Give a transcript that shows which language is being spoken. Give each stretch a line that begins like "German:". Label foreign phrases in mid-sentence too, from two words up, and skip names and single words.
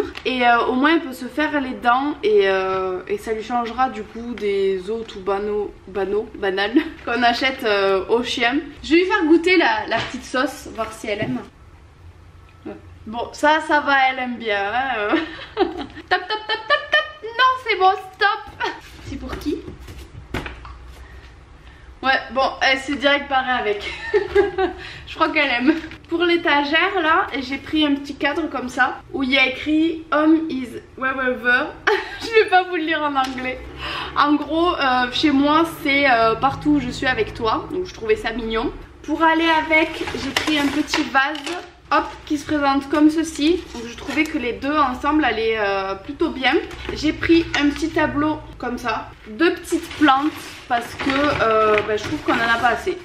French: Et au moins elle peut se faire les dents et ça lui changera du coup des os tout banal qu'on achète aux chiens. Je vais lui faire goûter la petite sauce, voir si elle aime. Bon ça va, elle aime bien hein. Tap tap tap tap tap. Non c'est bon, stop. C'est pour qui? Ouais, bon, elle s'est direct barrée avec. Je crois qu'elle aime. Pour l'étagère, là, j'ai pris un petit cadre comme ça, où il y a écrit
English: Home is wherever.
French: Je vais pas vous le lire en anglais. En gros, chez moi, c'est partout où je suis avec toi. Donc je trouvais ça mignon. Pour aller avec, j'ai pris un petit vase. Hop, qui se présente comme ceci. Donc je trouvais que les deux ensemble allaient plutôt bien. J'ai pris un petit tableau comme ça, deux petites plantes parce que je trouve qu'on en a pas assez.